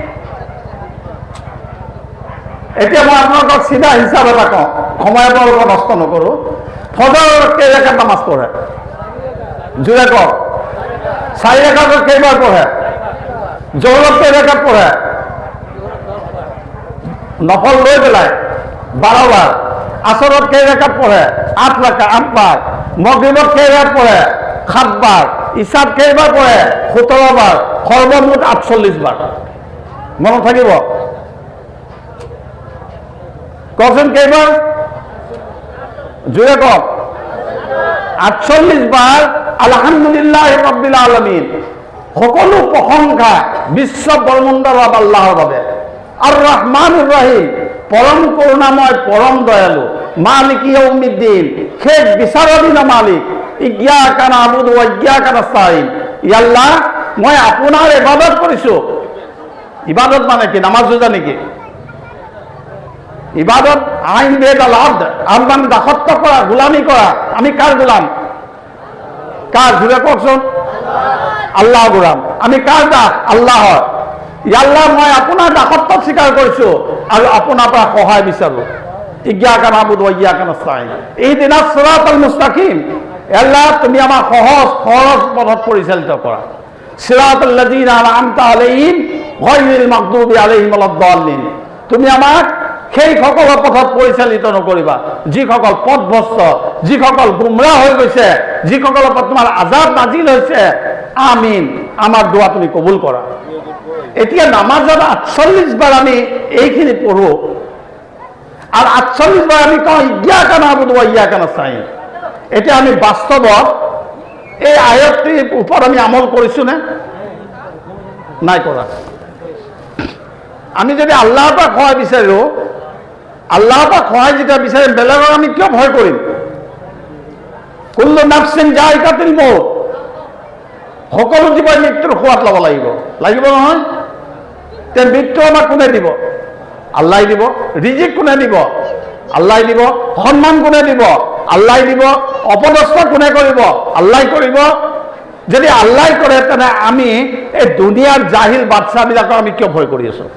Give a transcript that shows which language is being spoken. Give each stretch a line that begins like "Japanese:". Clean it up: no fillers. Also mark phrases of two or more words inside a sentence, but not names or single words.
Assamese: এতিয়া মই আপোনালোকক চিধা হিচাপ এটা কওঁ, সময় আপোনালোকক নষ্ট নকৰোঁ। ফজৰ কেই ৰাকাত নামাজ পঢ়ে? জোৰে কওক। 4 ৰাকাত কেইবাৰ পঢ়ে? জোহৰত কেই ৰাকাত পঢ়ে? নফল লৈ পেলাই 12 বার, আসরত কেই রাকাত পড়ে 8 রাকাত 8 বার, মাগরিবত কেই রাকাত পড়ে 7 বার, ইশাত কেইবার পড়ে 17 বার, সর্বমোট 48 বার। মনত থাকিব কখন কেইবার জোরে কক 48 বার।
Arabic: الحمد لله رب العالمين,
Assamese: সকলো প্ৰশংসা বিশ্ব ব্ৰহ্মাণ্ডৰ আল্লাহৰ বাবে।
Arabic: الرحمن الرحيم,
Assamese: পরম করুণাময় পরম দয়ালু।
Arabic: مالك يوم الدين,
Assamese: শেষ বিচাৰাধীন মালিক।
Arabic: إياك نعبد وإياك نستعين. يا الله,
Assamese: মই আপোনাৰ ইবাদত কৰিছো। ইবাদত মানে কি? নামাজ ৰোজা নেকি? ইবাদত আইন বেদ আল আব্দ, আহ্বান দাসত্ব কৰা, গোলামি কৰা। আমি কাৰ গোলাম? কাৰ? জোৰে কওকচোন। আল্লাহ গোলাম। আমি কাৰ দাস? আল্লাহৰ। আল্লাহ, মই আপোনাৰ দাসত্ব স্বীকাৰ কৰিছো আৰু আপোনাৰ পৰা সহায় বিচাৰো।
Arabic: إياك نعبد وإياك نستعين. اهدنا الصراط المستقيم.
Assamese: আল্লাহ, তুমি আমাক সহজ সৰল পথত পৰিচালিত কৰা।
Arabic: صراط الذين أنعمت عليهم غير المغضوب عليهم ولا الضالين.
Assamese: তুমি আমাক সেই সকলৰ পথত পৰিচালিত নকৰিবা যিসকল পথভ্ৰষ্ট, যিসকল গুমৰাহ হৈ গৈছে, যিসকলৰ ওপৰত তোমাৰ আযাব নাজিল হৈছে। আমিন। আমাৰ দোৱা তুমি কবুল কৰা। এতিয়া নামাজত 48 বাৰ আমি এইখিনি পঢ়ো আৰু 48 বাৰ আমি কওঁ
Arabic: إياك نعبد وإياك نستعين.
Assamese: এতিয়া আমি বাস্তৱত এই আয়াতটিৰ ওপৰত আমি আমল কৰিছো নে নাই কৰা? আমি যদি আল্লাহৰ পৰা সহায় বিচাৰো, আল্লাহৰ পৰা সহায় যেতিয়া বিচাৰিম, বেলেগক আমি কিয় ভয় কৰিম?
Arabic: كل نفس ذائقة الموت.
Assamese: সকলো জীৱই মৃত্যুৰ সোৱাদ ল'ব লাগিব, লাগিব নহয়? তে মৃত্যু আমাক কোনে দিব? আল্লাহ দিব। ৰিজিক কোনে দিব? আল্লাহ দিব। সন্মান কোনে দিব? আল্লাহ দিব। অপদস্থ কোনে কৰিব? আল্লাহ কৰিব। যদি আল্লাহ কৰে, তেনে আমি এই দুনিয়াৰ জাহিল বাদশাহবিলাকক আমি কিয় ভয় কৰি আছো?